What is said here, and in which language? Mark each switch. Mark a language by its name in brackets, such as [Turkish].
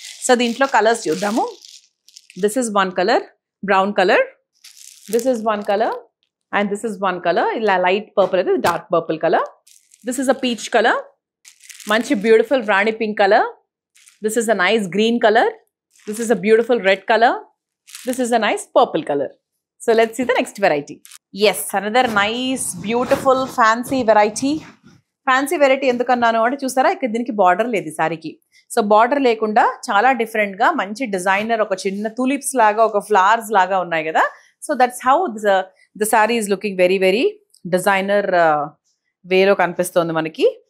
[English] so [Telugu] దీంట్లో colours చూద్దాము. [English] This is one colour, brown colour. This is one colour and this is one colour. ఇలా light purple అయితే dark purple colour. This is a peach colour, మంచి beautiful rani pink colour. This is a nice green colour. This is a beautiful red colour. This is a nice purple color. So let's see the next variety. Yes, another nice, beautiful, fancy variety. Fancy variety [Telugu] ఎందుకన్నాను అంటే చూసారా, ఇక్కడ దీనికి border లేదు ఈ సారీకి. So border లేకుండా చాలా different గా మంచి డిజైనర్, ఒక చిన్న తులిప్స్ లాగా, ఒక ఫ్లవర్స్ లాగా ఉన్నాయి కదా. [English] so that's how the sari is looking very very designer [Telugu] వేలో కనిపిస్తుంది మనకి.